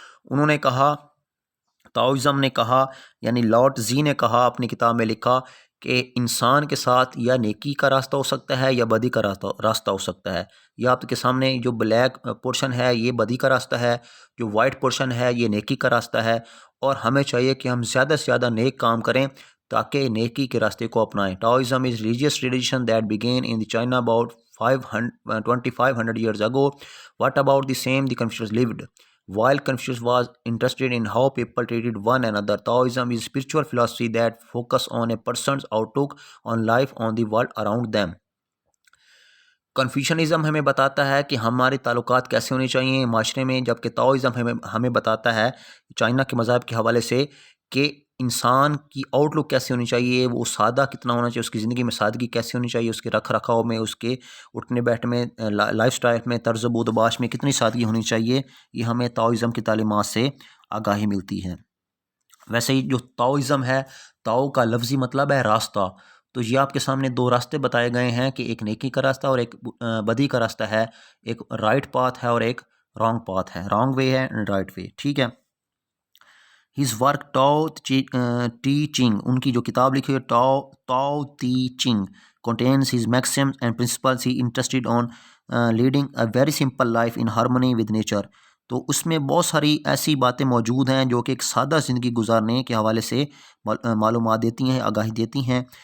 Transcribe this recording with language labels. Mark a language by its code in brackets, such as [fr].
[ur] انہوں نے کہا، تاؤزم نے کہا، یعنی لاؤ تزی نے کہا، اپنی کتاب میں لکھا کہ انسان کے ساتھ یا نیکی کا راستہ ہو سکتا ہے یا بدی کا راستہ ہو سکتا ہے. یہ آپ کے سامنے جو بلیک پورشن ہے یہ بدی کا راستہ ہے، جو وائٹ پورشن ہے یہ نیکی کا راستہ ہے. اور ہمیں چاہیے کہ ہم زیادہ سے زیادہ نیک کام کریں تاکہ نیکی کے راستے کو اپنائیں. [en] Taoism is religious tradition that began in China about 2500 years ago. What about the same the Confucius lived? While Confucius was interested in how people treated one another, Taoism is spiritual philosophy that focus on a person's outlook on life, on the world around them. [ur] کنفیوشنزم ہمیں بتاتا ہے کہ ہمارے تعلقات کیسے ہونے چاہیے معاشرے میں، جبکہ تاؤزم ہمیں بتاتا ہے چائنا کے مذہب کے حوالے سے کہ انسان کی آؤٹ لک کیسے ہونی چاہیے، وہ سادہ کتنا ہونا چاہیے، اس کی زندگی میں سادگی کیسے ہونی چاہیے، اس کے رکھ رکھاؤ میں، اس کے اٹھنے بیٹھنے میں، لائف سٹائل میں، طرز بود و باش میں کتنی سادگی ہونی چاہیے. یہ ہمیں تاؤزم کی تعلیمات سے آگاہی ملتی ہے. ویسے ہی جو تاؤزم ہے، تاؤ کا لفظی مطلب ہے راستہ. تو یہ آپ کے سامنے 2 راستے بتائے گئے ہیں کہ ایک نیکی کا راستہ اور ایک بدی کا راستہ ہے. ایک رائٹ پاتھ ہے اور ایک رانگ پاتھ ہے، [en] Wrong way ہے and right way. [ur] ٹھیک ہے. [en] his work Tao Te Ching, [ur] ان کی جو کتاب لکھی ہے [en] Tao Te Ching contains his maxims and principles. He interested on leading a very simple life in harmony with nature. [ur] تو اس میں بہت ساری ایسی باتیں موجود ہیں جو کہ ایک سادہ زندگی گزارنے کے حوالے سے معلومات دیتی ہیں، آگاہی دیتی ہیں.